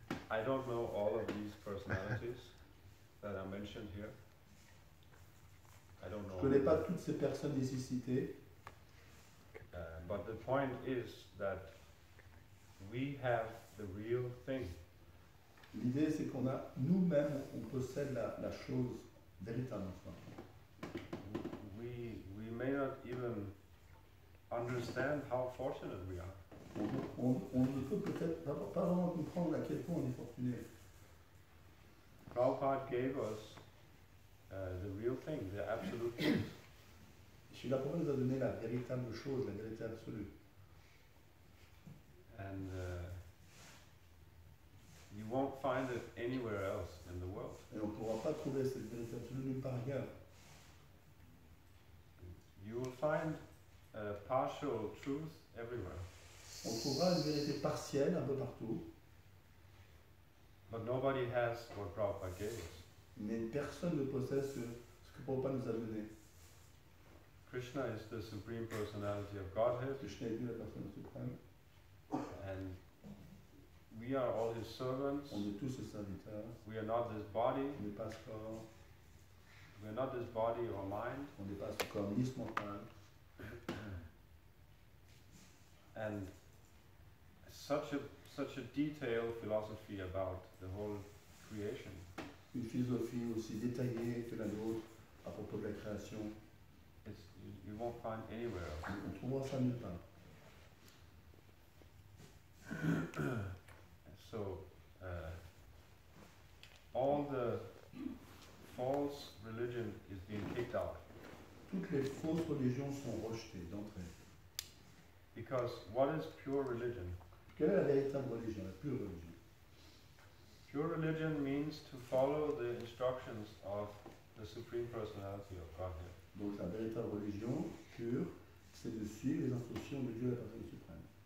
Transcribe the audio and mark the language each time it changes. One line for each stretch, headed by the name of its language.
English: I don't know all of these personalities that are mentioned here. I don't know.
French: Je ne connais pas toutes ces personnes ici citées,
English: but the point is that we have the real thing.
French: l'idée c'est qu'on a, nous-mêmes, on possède la chose véritablement.
English: We may not even understand how fortunate we are.
French: On ne peut peut-être pas vraiment comprendre à quel point on est fortuné.
English: Prabhupada gave us the real thing, the absolute truth.
French: Srila Prabhupada nous a donné la véritable chose, la vérité absolue.
English: And you won't find it anywhere else in the world.
French: Et on ne pourra pas trouver cette vérité absolue nulle part ailleurs.
English: You will find partial truth everywhere.
French: On trouvera une vérité partielle un peu partout,
English: But nobody has what Prabhupada gave us.
French: mais personne ne possède ce que Prabhupada nous a donné.
English: Krishna is the Supreme Personality of Godhead,
French: Krishna est Dieu, la personne suprême.
English: and we are all his servants.
French: On est tous ses serviteurs.
English: We are not this body.
French: On n'est pas ce corps.
English: We are not this body or mind.
French: On n'est pas ce corps ni ce mental.
English: And such a detailed philosophy about the whole creation.
French: Une philosophie aussi détaillée que la nôtre à propos de la création.
English: You won't find anywhere else.
French: On trouvera ça nulle part.
English: So, all the false religion is being kicked out.
French: Toutes les fausses religions sont rejetées d'entrée.
English: Because what is pure religion?
French: Quelle est la véritable religion, la pure religion?
English: Pure religion means to follow the instructions of the Supreme Personality of Godhead.
French: Donc la véritable religion pure, c'est de suivre les instructions de Dieu, la personne suprême.